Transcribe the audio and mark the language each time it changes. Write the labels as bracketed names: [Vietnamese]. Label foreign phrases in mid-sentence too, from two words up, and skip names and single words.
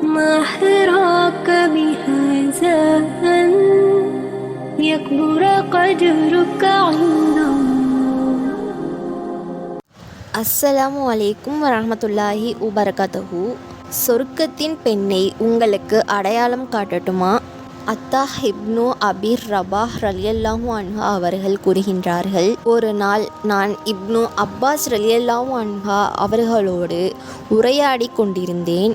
[Arabic] ما حراك بهذا أن يكبر قدرك عند الله. السلام عليكم ورحمة الله وبركاته. [Tamil] சொர்க்கத்தின் பெண்ணை உங்களுக்கு அடையாளம் காட்டட்டுமா? அத்தா இப்னு அபி ரபாஹ் [Arabic] رضي الله عنها [Tamil] அவர்கள் கூறுகின்றார்கள், ஒரு நாள் நான் இப்னு அப்பாஸ் [Arabic] رضي الله عنها [Tamil] அவர்களோடு உரையாடி கொண்டிருந்தேன்.